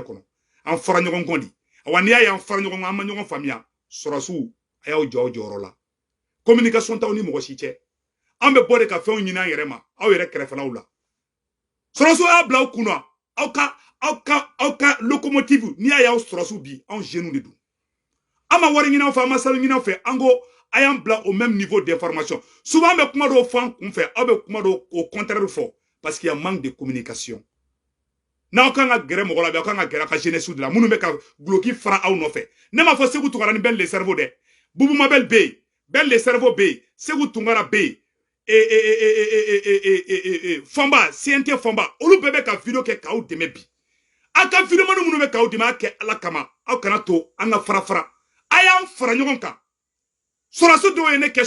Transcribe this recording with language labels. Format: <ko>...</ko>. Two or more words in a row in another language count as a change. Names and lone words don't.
<bm>kɔnɔ an fara ɲɔgɔn kɔ di awa n'i y'a ye an fara ɲɔgɔn kɔ an ma ɲɔgɔn faamuya sɔrɔsiw a y'aw jɔ aw jɔyɔrɔ la communication t'aw ni mɔgɔ si cɛ an bɛ bɔ de ka fɛnw ɲini an yɛrɛ ma aw yɛrɛ kɛrɛfɛlaw la sɔrɔsiw y'a bila aw kunna aw ka locomotive n'i y'a ye aw sɔrɔsiw bi anw jeunes de don an ma wari ɲini aw fɛ an ma sanu ɲini aw fɛ an ko a y'an bila</bm> <fr>au même niveau d'information</fr> <bm>souvent an bɛ kuma dɔw fɔ an kun fɛ aw bɛ kuma dɔw</bm> <fr>au contraire</fr> <bm>fɔ</bm> <fr>parce qu'il y a manque de communication</fr> <bm>n'aw kan ka gɛrɛ mɔgɔ la aw kan ka gɛrɛ a ka jeunesse de la minnu bɛ ka guloki fara aw nɔfɛ ne ma fɔ Segu Tunkara ni Bɛn le cerveau dɛ Bubu Mabel bɛ yen Bɛn le cerveau bɛ yen Segu Tunkara bɛ yen Fɔnba CNT Fɔnba olu bɛɛ bɛ ka video kɛ k'aw dɛmɛ bi aw ka video minnu bɛ k'aw dɛmɛ a kɛ Ala kama aw kana to an ka fara fara a y'an fara ɲɔgɔn kan sɔrɔsi dɔw ye ne kɛ</bm>